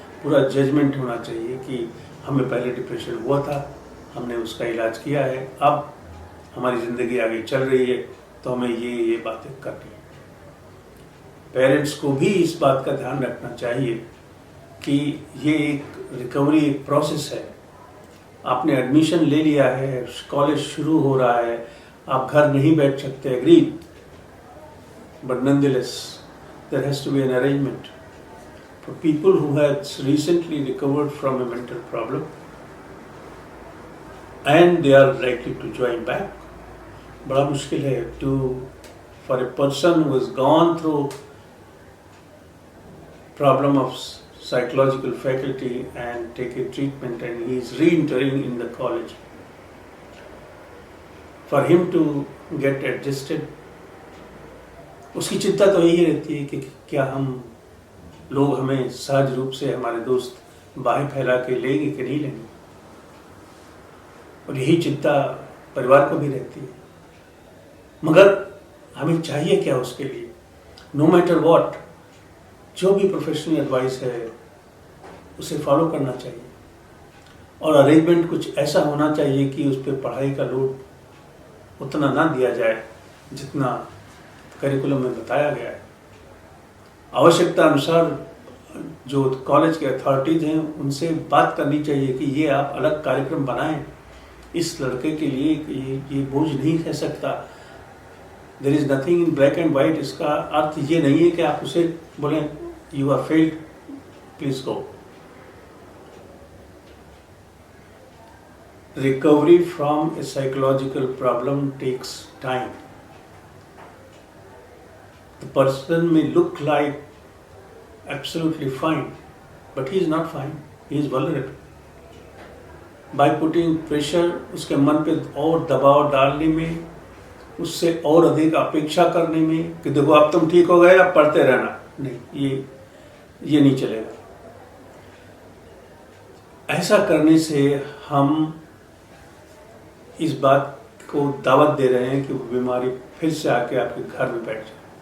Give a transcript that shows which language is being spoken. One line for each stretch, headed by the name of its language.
Hindi: पूरा जजमेंट होना चाहिए कि हमें पहले डिप्रेशन हुआ था, हमने उसका इलाज किया है, अब हमारी ज़िंदगी आगे चल रही है तो हमें ये बातें करनी है। पेरेंट्स को भी इस बात का ध्यान रखना चाहिए कि ये एक रिकवरी एक प्रोसेस है। आपने एडमिशन ले लिया है, कॉलेज शुरू हो रहा है, आप घर नहीं बैठ सकते,
English: Agree, but nonetheless there has to be an arrangement for people who have recently recovered from a mental problem and they are likely to join back.
Hindi: बड़ा मुश्किल है
English: for a person who has gone through problem of psychological faculty and take a treatment and he is re-entering in the college, for him to get adjusted.
Hindi: उसकी चिंता तो यही रहती है कि क्या हम लोग हमें सहज रूप से हमारे दोस्त बाहें फैला के लेंगे कि नहीं लेंगे, और यही चिंता परिवार को भी रहती है। मगर हमें चाहिए क्या उसके लिए?
English: no matter what,
Hindi: जो भी प्रोफेशनल एडवाइस है उसे फॉलो करना चाहिए, और अरेंजमेंट कुछ ऐसा होना चाहिए कि उस पर पढ़ाई का लोड उतना ना दिया जाए जितना करिकुलम में बताया गया है। आवश्यकता अनुसार जो कॉलेज के अथॉरिटीज हैं उनसे बात करनी चाहिए कि ये आप अलग कार्यक्रम बनाएं इस लड़के के लिए, ये बोझ नहीं रह सकता।
English: There is nothing in black and white.
Hindi: इसका अर्थ ये नहीं है कि आप उसे बोलें
English: You are failed, please go. Recovery from a psychological problem takes time. The person may look like absolutely fine, but he is not fine. He is vulnerable. By putting pressure,
Hindi: उसके मन पे और दबाव डालने में, उससे और अधिक अपेक्षा करने में कि देखो अब तुम ठीक हो गए, अब पढ़ते रहना, नहीं, ये नहीं चलेगा। ऐसा करने से हम इस बात को दावत दे रहे हैं कि वो बीमारी फिर से आके आपके घर में बैठ जाए।